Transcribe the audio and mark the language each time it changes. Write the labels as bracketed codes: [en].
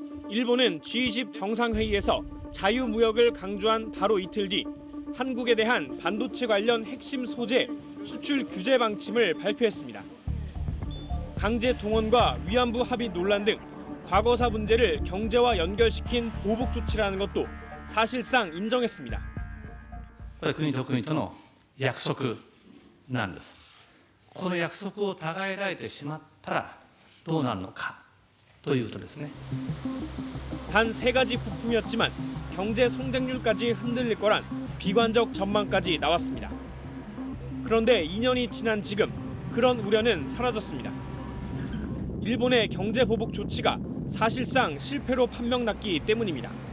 [ko] 일본은 G20 정상회의에서 자유무역을 강조한 바로 이틀 뒤 한국에 대한 반도체 관련 핵심 소재 수출 규제 방침을 발표했습니다. 강제 동원과 위안부 합의 논란 등 과거사 문제를 경제와 연결시킨 보복 조치라는 것도 사실상 인정했습니다. [ja] 国と国との約束なんです。この約束を違えられてしまったらどうなるのかということですね。 [ko] 단 3가지 부품이었지만 경제 성장률까지 흔들릴 거란 비관적 전망까지 나왔습니다. 그런데 2년이 지난 지금 그런 우려는 사라졌습니다. 일본의 경제 보복 조치가 사실상 실패로 판명났기 때문입니다.